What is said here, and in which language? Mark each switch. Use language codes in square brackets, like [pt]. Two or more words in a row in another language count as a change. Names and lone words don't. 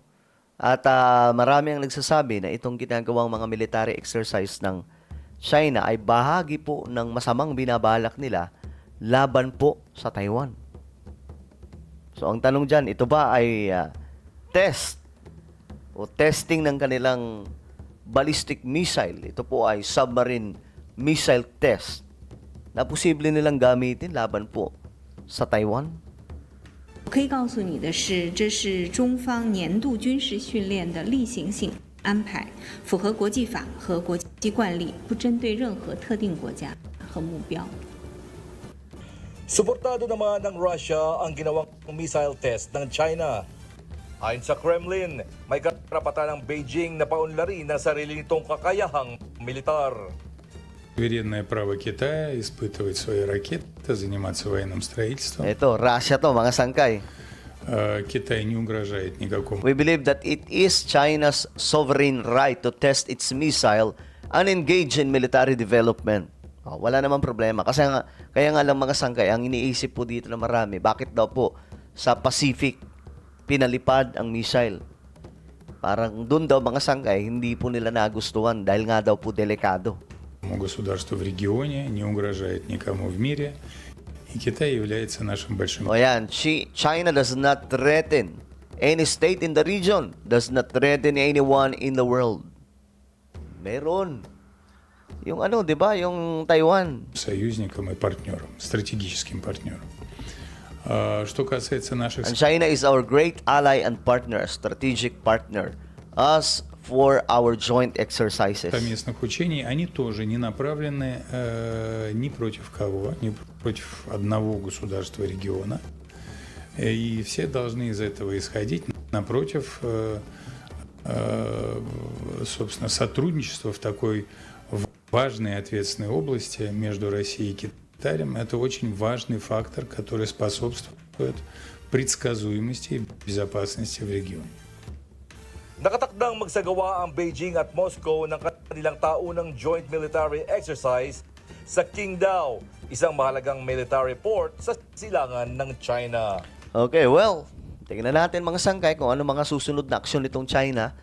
[tl] At marami ang nagsasabi na itong ginagawang mga [en] military exercise [tl] ng China ay bahagi po ng masamang binabalak nila laban po sa Taiwan. So, ang tanong dyan, ito ba ay test o testing ng kanilang [en] ballistic missile? [tl] Ito po ay [en] submarine missile test [tl] na posible nilang gamitin laban po sa Taiwan? [zh] 我可以告诉你的是，这是中方年度军事训练的例行性安排，符合国际法和国际惯例，不针对任何特定国家和目标。 [tl] Suportado naman ng Russia ang ginawang [en] missile test [tl] ng China. Ayon sa Kremlin, may karapatan ng Beijing na paunlarin ang sarili nitong kakayahang militar. [ru] Суверенное право Китая испытывать свои ракеты, заниматься военным строительством. [tl] Ito, Russia to, mga sangkay. [ru] Китай не угрожает никакому [en] We believe that it is China's sovereign right to test its missile and engage in military development. [tl] Wala namang problema. Kasi kaya nga lang mga sangkay, ang iniisip po dito na marami, bakit daw po sa Pacific pinalipad ang missile? Parang doon daw mga sangkay, hindi po nila nagustuhan dahil nga daw po delikado. [ru] государству в регионе, не угрожает никому в мире. И Китай является нашим большим... [tl] O yan, [en] China does not threaten any state in the region, does not threaten anyone in the world. [tl] Meron. Yung di ba? Yung Taiwan. [ru] союзником и партнером, стратегическим партнером. Что касается наших [en] And China is our great ally and partner, strategic partner, as for our joint exercises. [ru] совместных учений, они тоже не направлены ни против кого, ни против одного государства региона. И все должны из этого исходить. Напротив, собственно, сотрудничество в такой важной и ответственной области между Россией и Китаем – это очень важный фактор, который способствует предсказуемости и безопасности в регионе. [tl] Nakatakdang magsagawa ang Beijing at Moscow ng kanilang taunang [en] joint military exercise [tl] sa Qingdao, isang mahalagang [en] military port [tl] sa silangan ng China. Okay, well, tingnan natin mga sangkay kung ano mga susunod na aksyon nitong China.